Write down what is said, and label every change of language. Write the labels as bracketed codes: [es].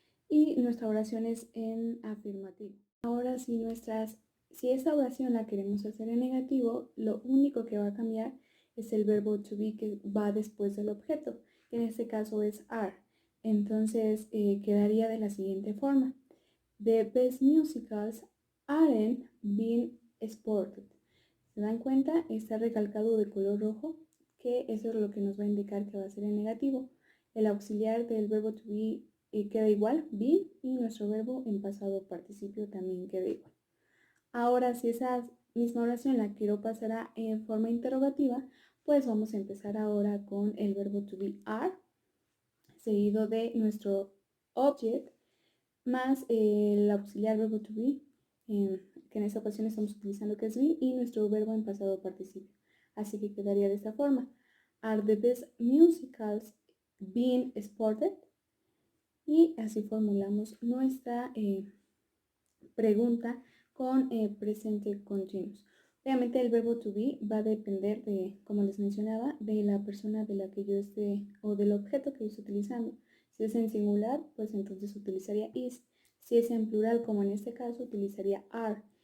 [es] Y nuestra oración es en afirmativo. Ahora, si esta oración la queremos hacer en negativo, lo único que va a cambiar es el verbo to be que va después del objeto, que en este caso es are. Entonces quedaría de la siguiente forma. [en] The best musicals aren't being exported. [es] ¿Se dan cuenta? Está recalcado de color rojo, que eso es lo que nos va a indicar que va a ser en negativo. El auxiliar del verbo to be queda igual, be, y nuestro verbo en pasado participio también queda igual. Ahora, si esa misma oración la quiero pasar en forma interrogativa, pues vamos a empezar ahora con el verbo to be are, seguido de nuestro object, más el auxiliar verbo to be, que en esta ocasión estamos utilizando que es be, y nuestro verbo en pasado participio. Así que quedaría de esta forma. [en] Are the best musicals being exported? [es] Y así formulamos nuestra pregunta con presente continuous. Obviamente el verbo to be va a depender de, como les mencionaba, de la persona de la que yo esté o del objeto que yo esté utilizando. Si es en singular, pues entonces utilizaría is. Si es en plural, como en este caso, utilizaría are.